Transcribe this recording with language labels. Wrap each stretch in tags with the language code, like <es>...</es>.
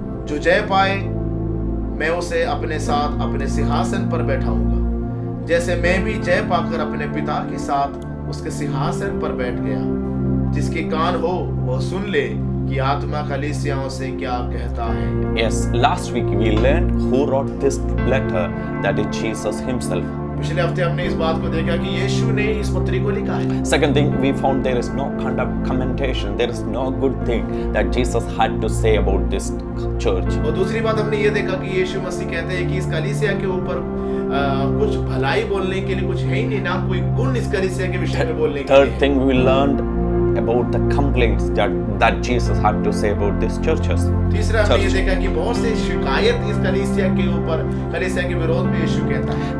<hi>जो जय पाए मैं उसे अपने साथ अपने सिंहासन पर बैठाऊंगा, जैसे मैं भी जय पाकर अपने पिता के साथ उसके सिंहासन पर बैठ गया। जिसके कान हो वह सुन ले कि आत्मा कलीसियाओं से क्या कहता है।</hi> <en>Yes, last week we learned who wrote this letter, that is Jesus himself.</en> <hi>पिछले हफ्ते हमने इस बात को देखा कि यीशु ने इस पत्री को लिखा है।</hi> <en>Second thing, we found there is no commentation, there is no good thing that Jesus had to say about this church.</en> <hi>और दूसरी बात हमने ये देखा कि यीशु मसीह कहते हैं कि इस कलीसिया के ऊपर कुछ भलाई बोलने के लिए कुछ है ही नहीं, ना कोई गुण इस कलीसिया के विषय में बोलने के लिए।</hi> <en>Third thing, we learned about the complaints that Jesus had to say about these churches.</en> <hi>तीसरा हमने ये देखा कि बहुत से शिकायत इस कलीसिया के ऊपर, कलीसिया के विरोध में यीशु कहता है।</hi>